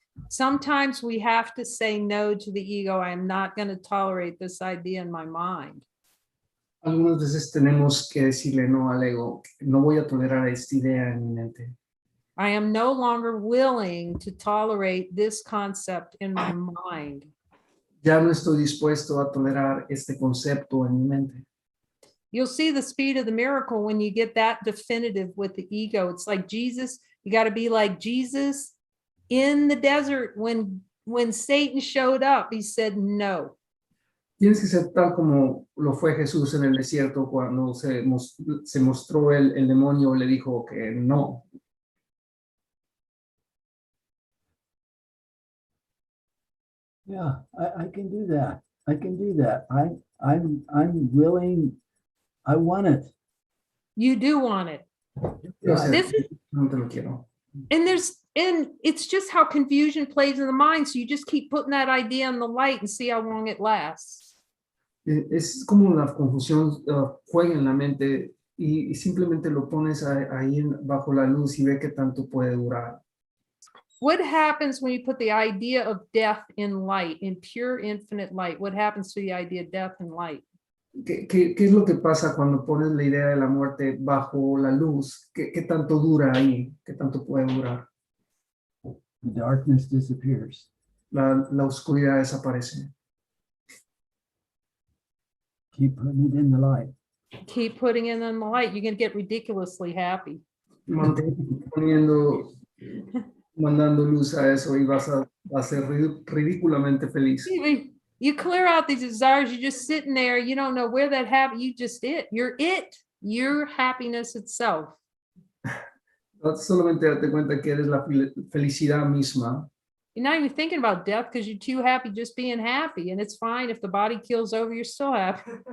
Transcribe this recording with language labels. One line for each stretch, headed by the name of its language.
English: Sometimes we have to say no to the ego. I am not going to tolerate this idea in my mind.
Spanish: Algunas veces tenemos que decirle no al ego. No voy a tolerar esta idea en mi mente.
English: I am no longer willing to tolerate this concept in my mind.
Spanish: Ya no estoy dispuesto a tolerar este concepto en mi mente.
English: You'll see the speed of the miracle when you get that definitive with the ego. It's like Jesus, you got to be like Jesus in the desert when Satan showed up, he said no.
Spanish: Tienes que ser tal como lo fue Jesús en el desierto cuando se mostró el demonio, le dijo que no.
English: Yeah, I can do that. I can do that. I'm willing. I want it. You do want it.
Spanish: Yo
English: This is,
Spanish: no te lo quiero.
English: and it's just how confusion plays in the mind. So you just keep putting that idea in the light and see how long it lasts.
Spanish: Es como la confusión juega en la mente y simplemente lo pones ahí bajo la luz y ve qué tanto puede durar.
English: What happens when you put the idea of death in light, in pure infinite light? What happens to the idea of death in light?
Spanish: ¿Qué es lo que pasa cuando pones la idea de la muerte bajo la luz? ¿Qué tanto dura ahí? ¿Qué tanto puede durar?
English: The darkness disappears.
Spanish: La oscuridad desaparece.
English: Keep putting it in the light. Keep putting it in the light. You're going to get ridiculously happy.
Spanish: Mantén mandando luz a eso y vas a ser ridículamente feliz.
English: You clear out these desires. You're just sitting there. You don't know where that happened. You just You're it. Your happiness itself.
Spanish: Solamente date cuenta que eres la felicidad misma.
English: You're not even thinking about death because you're too happy just being happy. And it's fine if the body keels over, you're still happy.